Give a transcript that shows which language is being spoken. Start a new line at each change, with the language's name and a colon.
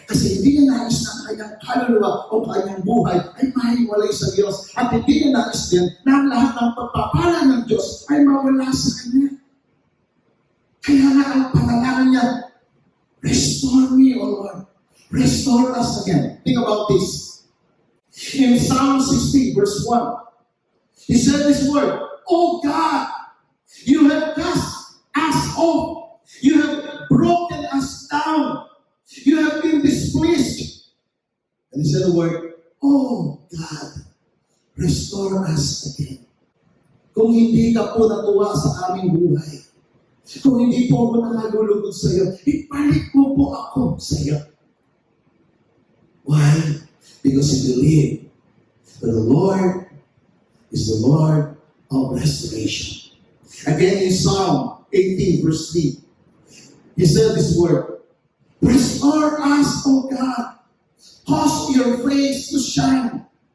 Filipino: Kasi hindi niya nais na ang kanyang kaluluwa o kanyang buhay ay mahiwalay sa Diyos. At hindi niya nais din na ang lahat ng pagpapala ng Diyos ay mawala sa kanya. Kaya na ang panalangin niya,
English: restore me, O Lord. Restore us again. Think about this. In Psalm 60, verse 1, he said this word, O God, you have cast us off. You have broken us down. You have been displeased. And he said the word, Oh God, restore us again.
Filipino: Kung hindi ka po natuwa sa aming buhay, kung hindi po ako nakalulugod sa iyo, ibalik mo po ako sa iyo.
English: Why? Because he believed that the Lord is the Lord of restoration. Again in Psalm 18, verse 3, he said this word, Restore us, O God. Cause your face to shine